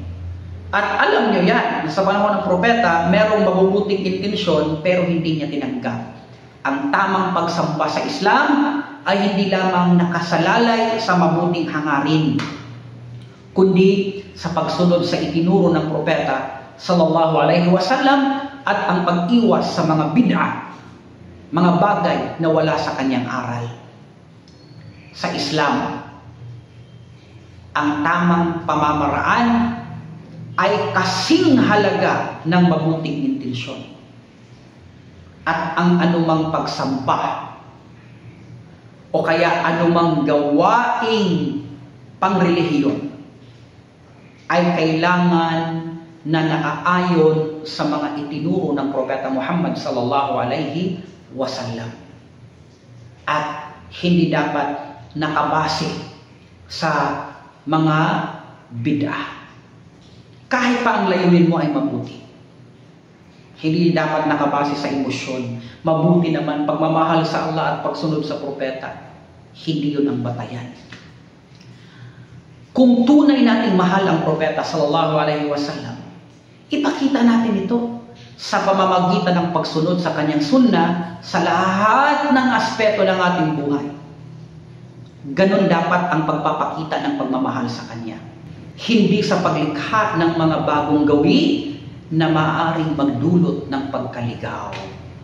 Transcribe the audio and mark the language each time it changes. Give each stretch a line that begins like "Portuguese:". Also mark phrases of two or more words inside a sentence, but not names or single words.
Filipino: At alam nyo yan, sa panahon ng propeta, merong mabubuting intensyon pero hindi niya tinanggap. Ang tamang pagsamba sa Islam ay hindi lamang nakasalalay sa mabuting hangarin, kundi sa pagsunod sa itinuro ng propeta
Arabic: صلى الله عليه وسلم
Filipino: at ang pag-iwas sa mga bid'ah, mga bagay na wala sa kanyang aral. Sa Islam, ang tamang pamamaraan ay kasing halaga ng mabuting intensyon. At ang anumang pagsamba o kaya anumang gawaing pangrelihiyon ay kailangan na naaayon sa mga itinuro ng Propeta Muhammad
Arabic: صلى الله عليه وسلم.
Filipino: At hindi dapat nakabase sa mga bid'ah. Kahit pa ang layunin mo ay mabuti. Hindi dapat nakabase sa emosyon. Mabuti naman pagmamahal sa Allah at pagsunod sa propeta. Hindi yun ang batayan. Kung tunay nating mahal ang propeta
Arabic: صلى الله عليه وسلم,
Filipino: ipakita natin ito sa pamamagitan ng pagsunod sa kanyang sunnah sa lahat ng aspeto ng ating buhay. Ganon dapat ang pagpapakita ng pagmamahal sa kanya. Hindi sa paglikha ng mga bagong gawi na maaaring magdulot ng pagkaligaw.